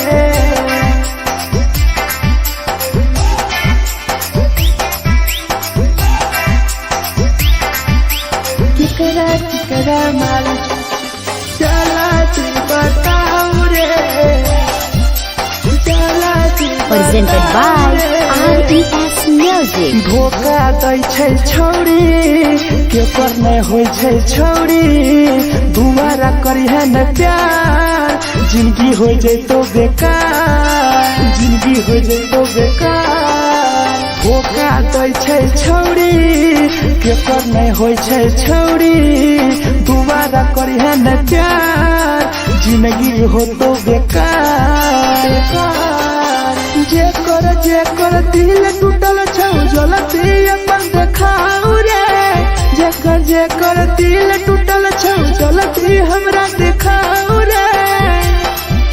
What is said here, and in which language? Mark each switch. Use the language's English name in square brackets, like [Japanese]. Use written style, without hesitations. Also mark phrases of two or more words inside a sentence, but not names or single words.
[Maithili] केकरा माल चला दी बताओ रे चला दी [English] Presented by RES Music. [Maithili] धोखा दै छै छौड़ी केकर नै होइ छै छौड़ी दुबारा करी है न प्यार जिंदगी हो जैतो बेकार जिंदगी हो जैतो बेकार धोखा दै छै छौड़ी केकर नै होइ छै छौड़ी दुबारा करी है न प्यार जिंदगी हो तो बेकार जेकर दिल टूटल छौ जलती अपन देखाऊ रे जेकर दिल टूटल छौ जलती हमरा देखाऊ रे